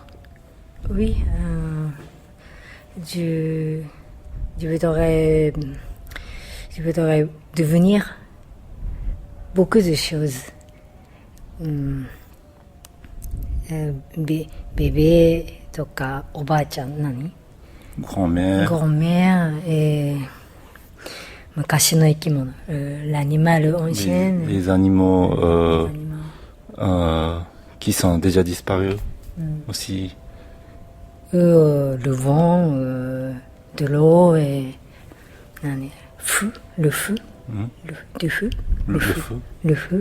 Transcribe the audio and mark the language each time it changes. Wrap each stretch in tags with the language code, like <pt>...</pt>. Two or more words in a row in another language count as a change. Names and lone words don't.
<fr>Oui. Je voudrais devenir beaucoup de choses. Bébé,</fr> <ja>とかおばあちゃん何</ja> <fr>Grand-mère et</fr> <ja>昔の生き物</ja> <fr>l'animal ancien. Les animaux qui sont déjà disparus aussi. Le vent, de l'eau et le feu. Du feu. Le feu.</fr>